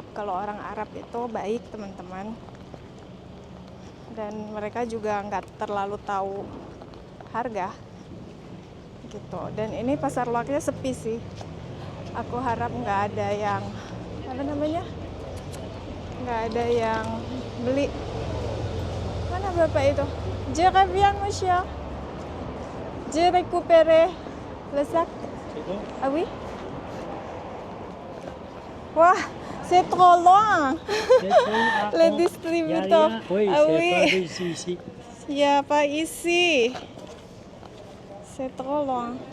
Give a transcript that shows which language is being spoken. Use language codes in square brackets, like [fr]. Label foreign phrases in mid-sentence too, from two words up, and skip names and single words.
[id] Kalau orang Arab itu baik teman-teman. Dan mereka juga nggak terlalu tahu harga gitu. Dan ini pasar loaknya sepi sih. Aku harap nggak ada yang nggak ada yang beli. Mana bapak itu? [fr] Je reviens monsieur. Je récupère le sac. Ah oui. Wah, c'est trop loin. Le distributeur. Ah oui. Il n'y a pas ici. C'est trop loin.